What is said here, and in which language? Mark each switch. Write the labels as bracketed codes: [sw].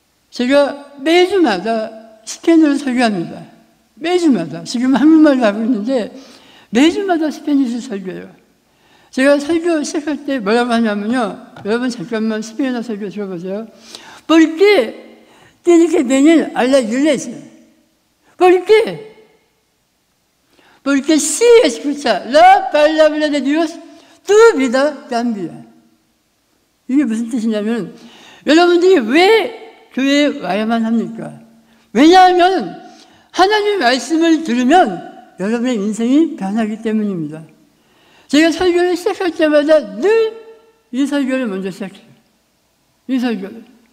[ko] 제가 매주마다 스페인어로 설교합니다. 매주마다. 지금 한국말로 하고 있는데 매주마다 스페인어로 설교해요. 제가 설교 시작할 때 뭐라고 하냐면요. 여러분 잠깐만 스페인어 설교 들어보세요. [es] Porque tiene que venir a la iglesia. Porque si escucha la palabra de Dios, tu vida cambia. [ko] 이게 무슨 뜻이냐면 여러분들이 왜 교회에 와야만 합니까? 왜냐하면 하나님의 말씀을 들으면 여러분의 인생이 변하기 때문입니다. 제가 설교를 시작할 때마다 늘 이 설교를 먼저 시작해요. 이 설교를.